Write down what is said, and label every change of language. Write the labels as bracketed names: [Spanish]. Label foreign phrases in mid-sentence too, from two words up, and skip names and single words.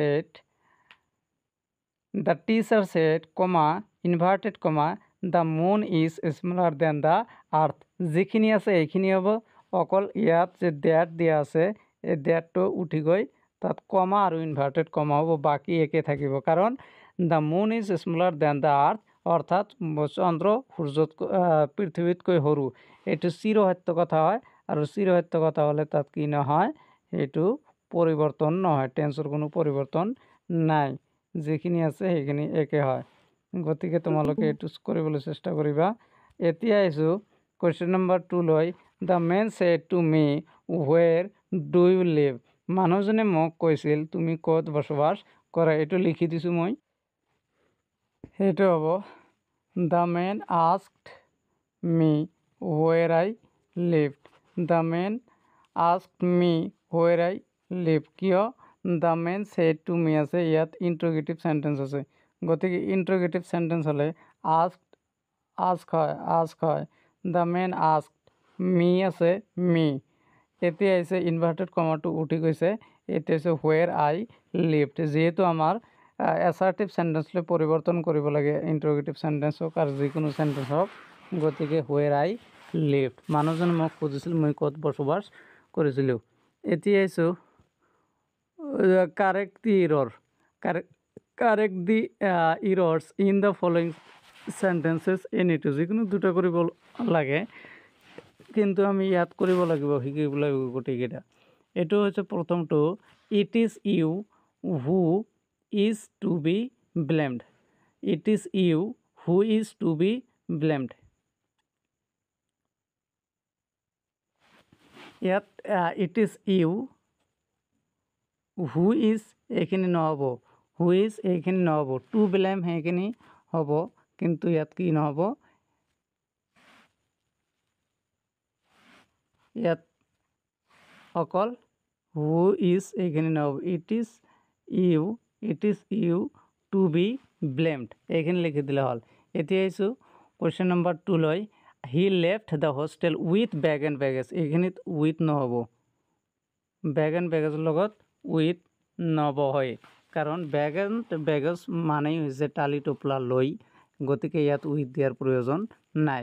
[English] said comma inverted comma the moon is smaller than the earth [Assamese] যিখিনি আছে এইখিনি হ'ব অকল ইয়াত যে that দিয়া আছে এই thatটো উঠি গৈ তাত কমা আৰু [English] inverted comma [Assamese] হ'ব বাকি একে থাকিব কাৰণ [English] the moon is smaller than the earth [Assamese] অৰ্থাৎ চন্দ্ৰ সূৰ্যত পৃথিৱীতকৈ সৰু এইটো চিৰসত্য কথা হয় আৰু চিৰসত্য কথা হ'লে তাত কি নহয় এইটো পৰিৱৰ্তন নহয় টেন্সৰ কোনো পৰিৱৰ্তন নাই যিখিনি আছে সেইখিনি একে হয় গতিকে তোমালোকে এইটো কৰিবলৈ চেষ্টা কৰিবা এতিয়া আহিছো কোৱেশ্চন নম্বৰ 2 লৈ [English] the man said to me where do you live [Assamese] মানুহজনে মোক কৈছিল তুমি ক'ত বসবাস কৰা এইটো লিখি দিছো মই সেইটো হ'ব [English] the man asked me where I lived the man asked me where I live কিয় the man said to [Assamese] মি আছে ইয়াত [English] interrogative sentence [Assamese] আছে গতিকে [English] interrogative sentence [Assamese] হ'লে আস্ক হয় [English] the man asked me [Assamese] আছে মি এতিয়া আছে [English] inverted commaটো [Assamese] উঠি গৈছে এতিয়া আছে [English] where I lived [Assamese] যেহেতু আমাৰ [English] assertive sentenceলৈ [Assamese] পৰিৱৰ্তন কৰিব লাগে [English] interrogative sentence [Assamese] হওক আৰু যিকোনো সেন্টেন্স হওক গতিকে [English] where I lived [Assamese] মানুহজনে মোক খুজিছিল মই ক'ত বসবাস কৰিছিলোঁ এতিয়া আছো [English] correct the errors in the following sentences any2 [Assamese] যিকোনো দুটা কৰিব লাগে কিন্তু আমি ইয়াত কৰিব লাগিব শিকিব লাগিব গোটেইকেইটা এইটো হৈছে প্ৰথমটো [English] it is you who is to be blamed it is you who is to be blamed [Assamese] ইয়াত [English] it is you who is [Assamese] এইখিনি নহ'ব [English] who is [Assamese] এইখিনি নহ'ব [English] to blame [Assamese] সেইখিনি হ'ব কিন্তু ইয়াত কি নহ'ব ইয়াত অকল [English] who is [Assamese] এইখিনি নহ'ব [English] it is you to be blamed এইখিনি [Assamese] লিখি দিলে হ'ল এতিয়া আহিছোঁ [English] question number [Assamese] 2 লৈ [English] he left the hostel with bag and baggage, [Assamese] এইখিনিত উইথ নহ'ব, [English] bag and baggageৰ [Assamese] লগত উইথ নবহে, কাৰণ [English] bag and baggage [Assamese] মানেই হৈছে টালি টোপোলা লৈ, গতিকে ইয়াত উইথ দিয়াৰ প্ৰয়োজন নাই।